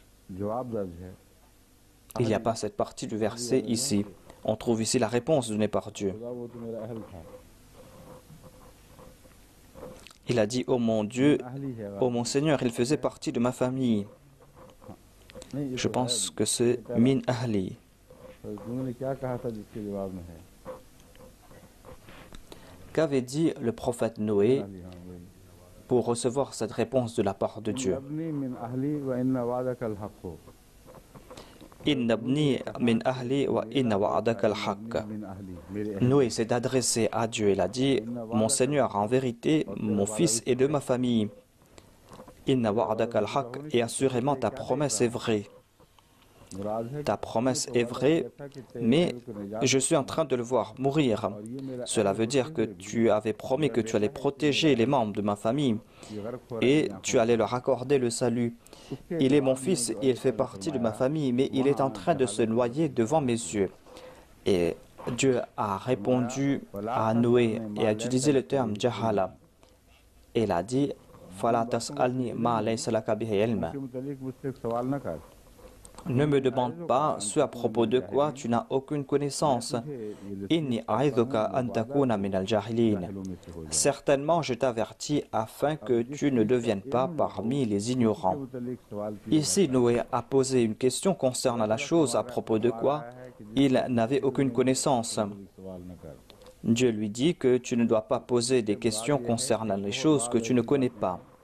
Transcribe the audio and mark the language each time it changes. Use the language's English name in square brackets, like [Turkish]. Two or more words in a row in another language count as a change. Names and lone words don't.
[Urdu] جواب درج ہے. [French] Il n'y a pas cette partie du verset ici. On trouve ici la réponse donnée par Dieu. [Urdu] خدا وہ تو میرا اہل تھا. [French] Il a dit, ô mon Dieu, [Urdu] اہلی ہے [French] ô mon Seigneur, il faisait partie de ma famille. [Urdu] نہیں، یہ [French] Je [Urdu] तो [French] pense [Urdu] है। [French] que c'est [Arabic] من أهلي. [Urdu] تو انہوں نے کیا کہا تھا جس کے جواب میں ہے? [French] Qu'avait dit le prophète Noé [Urdu] اہلی، ہاں، وہی. [French] pour recevoir cette réponse de la part de Dieu? [Arabic] ابني من أهلي و إنّ وعدك الحق هو. إن ابني من أهلي وإن وعدك الحق. من أهلي, [Urdu] میرے اہل. [French] Noé s'est adressé à Dieu. Il a dit, mon Seigneur, en vérité, mon fils est de ma famille. [Arabic] إن وعدك الحق, [French] et assurément ta promesse est vraie. [Urdu] مراد ہے [French] Ta promesse est vraie, mais je suis en train de le voir mourir. Cela veut dire que tu avais promis que tu allais protéger les membres de ma famille et tu allais leur accorder le salut. Il est mon fils et il fait partie de ma famille, mais il est en train de se noyer devant mes yeux. Et Dieu a répondu à Noé et a utilisé le terme jahala. Et il a dit, [Arabic] فلا تسألني ما ليس لك به علم. [Urdu] کے متعلق مجھ سے ایک سوال نہ کر. [French] Ne me demande pas ce à propos de quoi tu n'as aucune connaissance. [Arabic] إني أعظك أن تكون من الجاهلين. [French] Certainement, je t'avertis afin que tu ne deviennes pas parmi les ignorants. Ici, Noé a posé une question concernant la chose à propos de quoi il n'avait aucune connaissance. Dieu lui dit que tu ne dois pas poser des questions concernant les choses que tu ne connais pas.